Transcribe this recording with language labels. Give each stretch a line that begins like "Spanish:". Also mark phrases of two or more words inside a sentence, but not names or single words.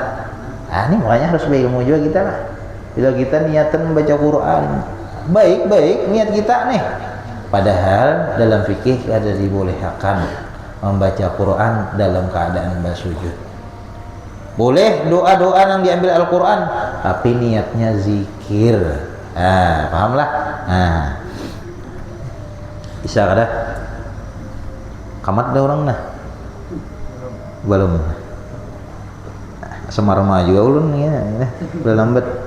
Banjar: Ini makanya harus berilmu juga kita lah. Bila kita niatan membaca Quran, baik-baik niat kita nih. Padahal dalam fikih ada dibolehkan membaca Quran dalam keadaan bersujud. Boleh doa-doa yang diambil Al-Quran, tapi niatnya zikir. Paham lah? Bisa kada? Kamat ada orang nah? Belum. Semarma juga ulun ya, udah lambat.